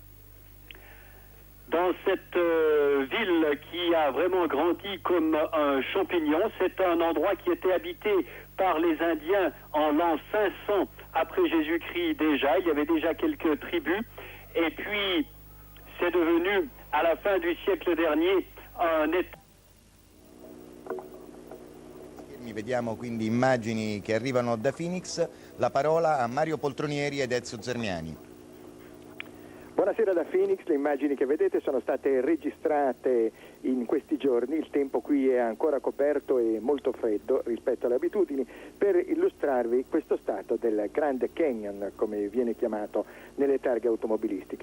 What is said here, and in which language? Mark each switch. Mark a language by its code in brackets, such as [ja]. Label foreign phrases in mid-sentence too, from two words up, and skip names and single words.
[fr] Dans cette ville qui a vraiment grandi comme un champignon, c'est un endroit qui était habité par les Indiens en l'an 500 après Jésus-Christ déjà. Il y avait déjà quelques tribus et puis c'est devenu à la fin du siècle dernier un État. [it] Vediamo quindi immagini che arrivano da Phoenix, la parola a Mario Poltronieri ed Ezio Zermiani. Buonasera da Phoenix, le immagini che vedete sono state registrate in questi giorni, il tempo qui è ancora coperto e molto freddo rispetto alle abitudini, per illustrarvi questo stato del Grand Canyon, come viene chiamato nelle targhe automobilistiche.